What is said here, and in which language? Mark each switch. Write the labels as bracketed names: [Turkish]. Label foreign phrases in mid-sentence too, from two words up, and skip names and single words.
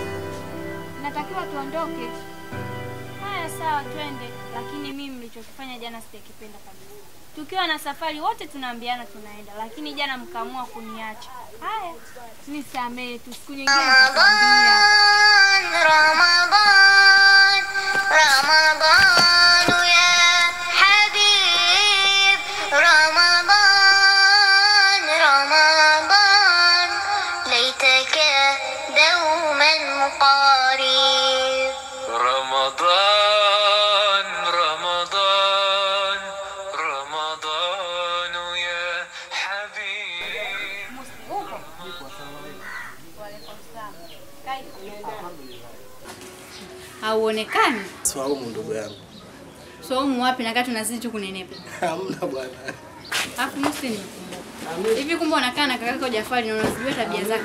[Swahili] Natakiwa tuondoke. Haya sawa twende, lakini mimi mlichokifanya jana sitakipenda kabisa. Tukiwa na safari wote tunaambiana tunaenda, lakini jana mkaamua kuniacha. Haya, nisamehe tu, siku nyingine nitakwambia. [Arabic] رمضان رمضان يا حبيب رمضان رمضان ليتك دوما مقارب رمضان رمضان رمضان يا حبيب. [Swahili] Hauonekani? Swaumu ndugu yangu. Swaumu wapi na kati tunazidi tu kunenepa? Hamna bwana. Alafu Musti nimekumbuka. Hivi kumbe unakaa na kakako Jafari na unazijua tabia zake?